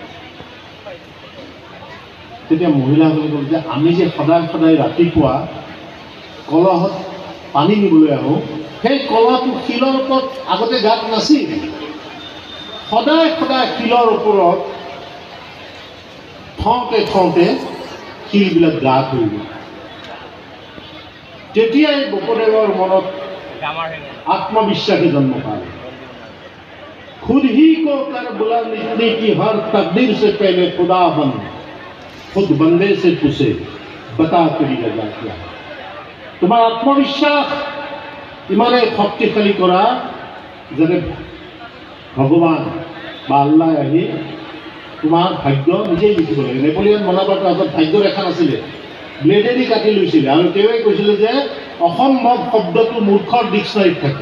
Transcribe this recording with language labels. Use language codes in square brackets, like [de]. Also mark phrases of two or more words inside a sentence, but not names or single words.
[as] তেতিয়া মহিলাসকলে ক'লে যে আমি যে সদায় সদায় ৰাতিপুৱা কলহত পানী নিবলৈ আহোঁ, সেই কলহটো শিলৰ ওপৰত আগতে গাঁত নাছিল। সদায় সদায় শিলৰ ওপৰত থওঁতে থওঁতে শিলবিলাক গাঁত হৈ গ'ল। তেতিয়াই বপদেৱৰ মনত আত্মবিশ্বাসে জন্ম পালে। [hi] खुद ही को कर बुलंद इतनी कि हर तकदीर से पहले खुदा बन खुद बंदे से पूछे बता तेरी रजा क्या। [as] তোমাৰ আত্মবিশ্বাস ইমানেই শক্তিশালী কৰা যেনে ভগৱান বা আল্লাহ আহি তোমাৰ ভাগ্য নিজেই লিখিব লাগে। নেপোলিয়ন বনাপাৰ্টৰ হাতত ভাগ্য ৰেখা নাছিলে, ব্লেডেদি কাটি লৈছিলে আৰু তেওঁৱে কৈছিলে যে অসম্ভৱ শব্দটো মূৰ্খৰ ডিক্সনাৰীত থাকে।